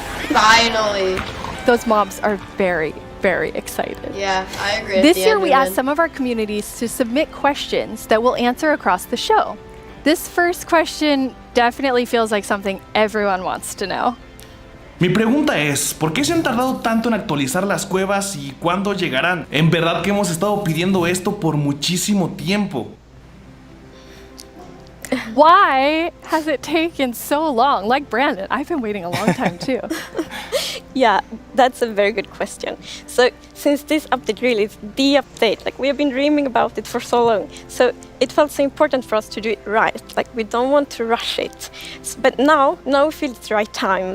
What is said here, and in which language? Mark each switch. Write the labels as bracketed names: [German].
[English] Finally. Those mobs are very, very excited. Yeah, I agree. This year we asked some of our communities to submit questions that we'll answer across the show. This first question definitely feels like something everyone wants to know. [Spanish] Mi pregunta es, ¿por qué se han tardado tanto en actualizar las cuevas y cuándo llegarán? En verdad que hemos estado pidiendo esto por muchísimo tiempo. [English] Why has it taken so long? Like Brandon, I've been waiting a long time too. Yeah, that's a very good question. So since this update really is the update, like we have been dreaming about it for so long, so it felt so important for us to do it right. Like we don't want to rush it, but now we feel it's the right time.